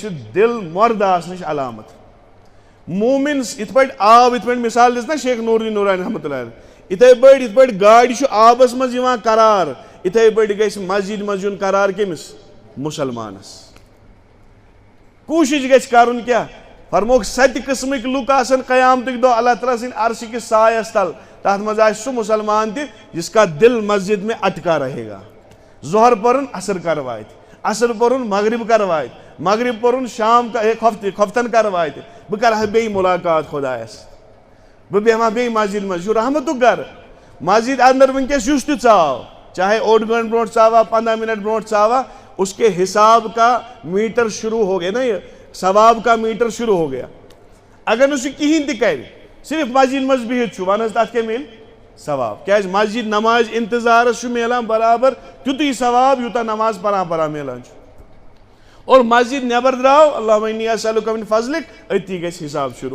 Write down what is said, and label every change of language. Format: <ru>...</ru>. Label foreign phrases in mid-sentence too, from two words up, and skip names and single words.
<ks>چھُ دل مۄردٕ آسنٕچ علامت مومِن یِتھ پٲٹھۍ آب یِتھ پٲٹھۍ مثال دِژ نا شیخ نور الدیٖن نورانی</ks> <ar>رحمتہ اللہ علیہ</ar> <ks>یِتھے پٲٹھۍ یِتھ پٲٹھۍ گاڑِ چھُ آبس منٛز یِوان قرار یِتھے پٲٹھۍ گژھِ مسجد منٛز یُن قرار کٔمِس مُسلمانس کوٗشِش گژھِ کرُن کیٛاہ فرمووُکھ 7 قٕسمٕکۍ لُکھ آسن قیامتٕکۍ دۄہ اللہ تعالیٰ سٕنٛدِ عرشہِ کِس سایس تل تات مز آسہِ سُہ مسلمان تہِ</ks> <ur>جس کا دل مسجد میں اٹکا رہے گا.</ur> <ks>ظہر پرن عصر کر واتہِ, عصر پرن مغرب کر واتہِ, مغرب پرن شام کھۄفتن کر واتہِ, بہٕ کرٕ ہا بیٚیہِ مُلاقات خۄدایس, بہٕ بیٚہمہٕ ہا بیٚیہِ مسجد منٛز. یہِ چھُ رحمتُک گرٕ. مسجد اندر ونکیس یُس تہِ ژاو, چاہے 8 گٲنٹہٕ برونٛٹھ ژاوا 15 منٹ برونٛٹھ ژاوا,</ks> <ur>اس کے حساب کا میٹر شروع ہو گیا نا, یہ ثواب کا میٹر شروع ہو گیا.</ur> <ks>اگر نہٕ سُہ کِہیٖنۍ تہِ کرِ, صرف مسجد منٛز بِہِتھ چھُ, وَن حظ تَتھ کیٛاہ میلہِ ثواب. کیٛازِ مسجد نماز انتظارس چھُ میلان برابر تیُتُے ثواب یوٗتاہ نماز پران میلان چھُ. اور مسجد نیبر درٛاو,</ks> <ar>اللہُمَ اِنِّی اَسْأَلُکَ مِن فضلِک,</ar> <ks>أتی گژھِ حساب شروع.</ks>